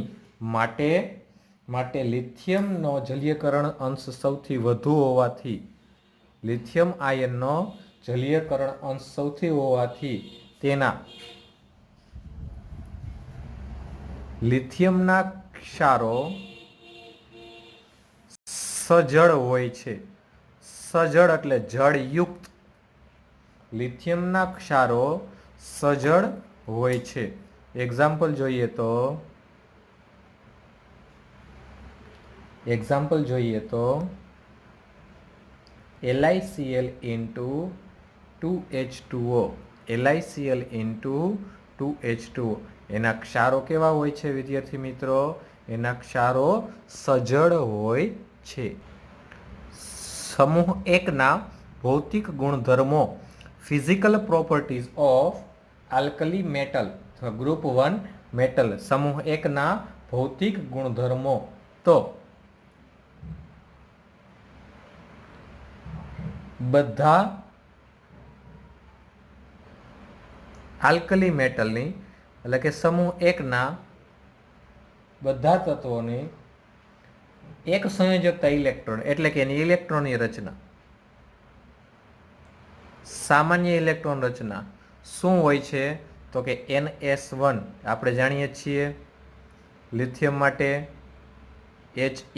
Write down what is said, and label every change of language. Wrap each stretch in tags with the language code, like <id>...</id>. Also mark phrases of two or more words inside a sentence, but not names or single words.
<gu>માટે લિથિયમનો જલીયકરણ અંશ સૌથી વધુ હોવાથી લિથિયમ આયનનો જલીયકરણ અંશ સૌથી હોવાથી તેના લિથિયમના ક્ષારો સજળ હોય છે. સજળ એટલે જળયુક્ત. લિથિયમના ક્ષારો સજળ હોય છે. એક્ઝામ્પલ જોઈએ તો LiCl into 2H2O. LiCl into 2H2O. એના ક્ષારો કેવા હોય છે વિદ્યાર્થી મિત્રો? એના ક્ષારો સજળ હોય છે. સમૂહ એક ના ભૌતિક ગુણધર્મો</gu> <en>physical properties of alkali metal group 1 metal</en> <gu>સમૂહ એક ના ભૌતિક ગુણધર્મો તો બધા આલ્કલી મેટલની એટલે કે સમૂહ એકના બધા તત્વોની એક સંયોજકતા ઇલેક્ટ્રોન એટલે કે એની ઇલેક્ટ્રોનની રચના સામાન્ય ઇલેક્ટ્રોન રચના શું હોય છે તો કે NS1 આપણે જાણીએ છીએ લિથિયમ માટે He</gu>